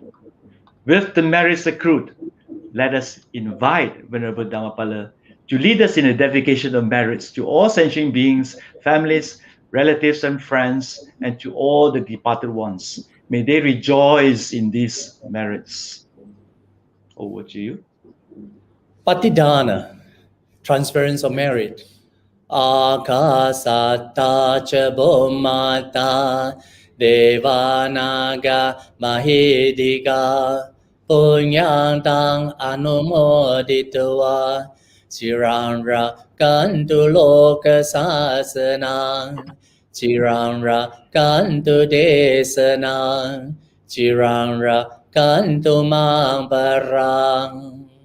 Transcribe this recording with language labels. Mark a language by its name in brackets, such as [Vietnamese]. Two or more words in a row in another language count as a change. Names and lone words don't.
[English] With the merits accrued, let us invite Venerable Dhammapala to lead us in a dedication of merits to all sentient beings, families, relatives, and friends, and to all the departed ones. May they rejoice in these merits. Over to you. Patidana, transference of merit. [Pali] Akasata cha Bhumata Devanaga Mahidika Punyantang Anumoditwa Chirang Rakantu Loka Sasanang Chirang Rakantu Desanang Chirang Rakantu Mambarang